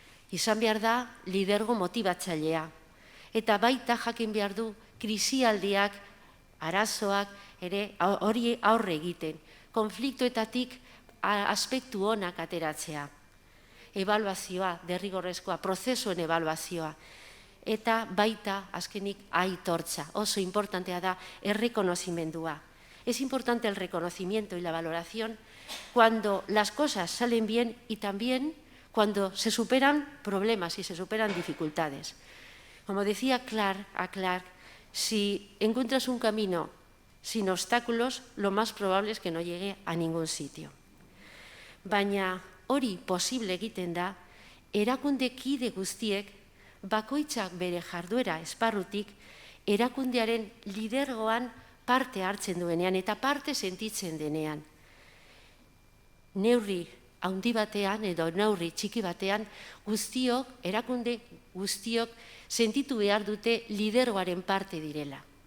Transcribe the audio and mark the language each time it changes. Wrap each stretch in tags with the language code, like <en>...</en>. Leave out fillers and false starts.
<eu>Izan behar da lidergo motibatzailea. Eta baita jakin behar du krisialdiak, arazoak ere hori aurre egiten. Konfliktoetatik aspektu onak ateratzea. Ebaluazioa, derrigorrezkoa, prozesuen ebaluazioa. Eta baita, azkenik, aitortza. Oso importantea da errekonozimendua.</eu> <es>Es importante el reconocimiento y la valoración cuando las cosas salen bien y también cuando se superan problemas y se superan dificultades. Como decía Clark, si encuentras un camino sin obstáculos, lo más probable es que no llegue a ningún sitio.</es> <eu>Baina hori posible egiten da, erakunde kide guztiek, bakoitzak bere jarduera esparrutik, erakundearen lidergoan parte hartzen duenean eta parte sentitzen denean. Neurri handi batean edo neurri txiki batean guztiok, erakunde guztiok sentitu behar dute lidergoaren parte direla.</eu>